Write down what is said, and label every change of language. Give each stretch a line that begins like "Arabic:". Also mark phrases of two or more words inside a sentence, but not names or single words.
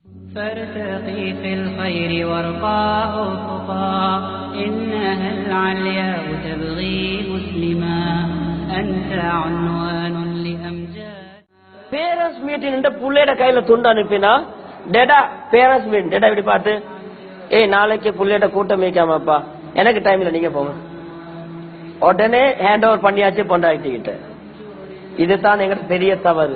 Arabic: فارتقي في الخير وارقاه خطى إنها العلياء تبغي مسلما أنت عنوان لأمجاد.
English: parents meeting
Tamil: புள்ளையோட கையில துண்டு அனுப்பினா டேடா
English: parents meeting
Tamil: டேடா இப்படி பார்த்து நாளைக்கு புள்ளையோட கூட்டம் வைக்காமப்பா எனக்கு டைம்ல நீங்க போங்க உடனே
English: hand over
Tamil: பண்ணியாச்சு பொண்டாட்டிக்கிட்ட. இதுதான் எங்க பெரிய தவறு.